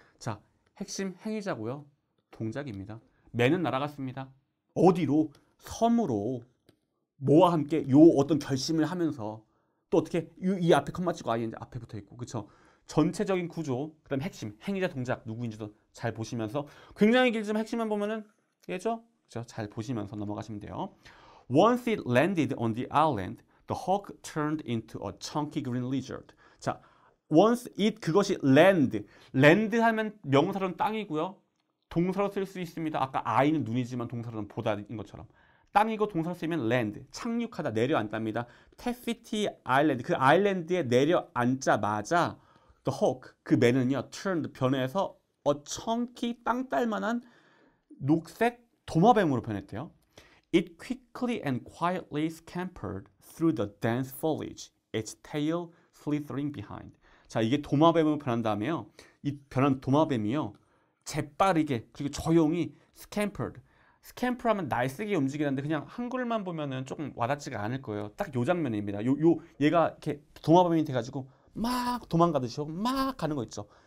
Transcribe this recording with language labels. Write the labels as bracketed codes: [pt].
[ko] 자, 핵심 행위자고요. 동작입니다. 매는 날아갔습니다. 어디로? 섬으로. 뭐와 함께 요 어떤 결심을 하면서 또 어떻게 이 앞에 컴마 찍고 ing 앞에 붙어 있고 그쵸? 전체적인 구조, 그다음 핵심, 행위자 동작 누구인지도 잘 보시면서 굉장히 길지만 핵심만 보면은 얘죠? 그죠? 잘 보시면서 넘어가시면 돼요. [en] Once it landed on the island, the hawk turned into a chunky green lizard. [ko] 자, [en] once it [ko] 그것이 land 하면 명사로는 땅이고요. 동사로 쓸 수 있습니다. 아까 I는 눈이지만 동사로는 보다인 것처럼. 땅이고 동사로 쓰면 land, 착륙하다, 내려앉답니다. 태피티 아일랜드, 그 아일랜드에 내려앉자마자 [en] the hawk, [ko] 그 매는요, turned, 변해서 [en] a chunky, [ko] 땅 딸만한 녹색 도마뱀으로 변했대요. [en] It quickly and quietly scampered through the dense foliage, its tail slithering behind. [ko] 자, 이게 도마뱀으로 변한 다음에요. 이 변한 도마뱀이요, 재빠르게 그리고 조용히 scampered. 스캠프 하면 날쌔게 움직이는데 그냥 한글만 보면은 조금 와닿지가 않을 거예요. 딱 요 장면입니다. 얘가 이렇게 도마뱀이 돼가지고 막 도망가듯이 막 가는 거 있죠.